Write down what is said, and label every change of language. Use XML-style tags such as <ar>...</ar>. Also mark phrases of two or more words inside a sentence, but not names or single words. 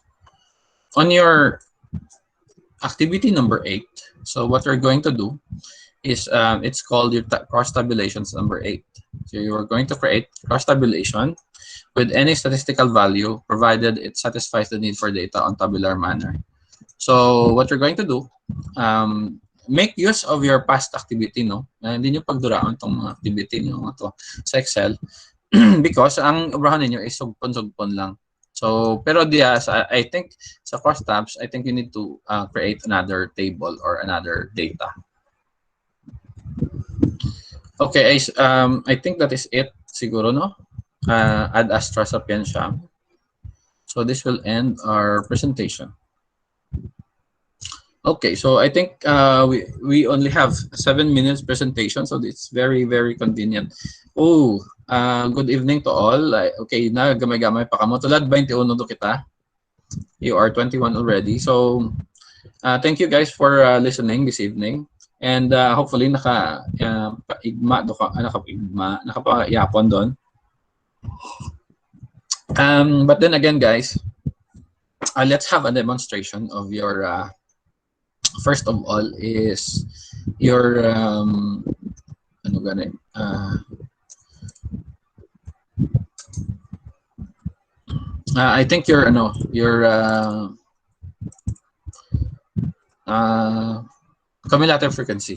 <en>On your activity number 8, so what we're going to do is it's called your cross-tabulations number 8. So you are going to create cross-tabulation with any statistical value provided it satisfies the need for data on tabular manner. So what you're going to do, make use of your past activity, no?</en> <hil>Hindi nyo pagduraan itong mga activity nyo to sa Excel because ang obrahan ninyo is sugpon-sugpon lang.</hil> <en>So, pero I think sa cross tabs, I think you need to create another table or another data. Okay, I think that is it siguro, no?</en> <la>Ad astra sapientia.</la> <en>So this will end our presentation. Okay, so I think we only have 7 minutes presentation, so it's very, very convenient. Oh, good evening to all.</en> <hil>Okay, na gamay-gamay pa kamo. Tulad 21 do kita.</hil> <en>You are 21 already. So thank you guys for listening this evening. And hopefully</en> <hil>nakapayapon doon.</hil> <en>But then again, guys, let's have a demonstration of your first of all is your I think your cumulative frequency.</en>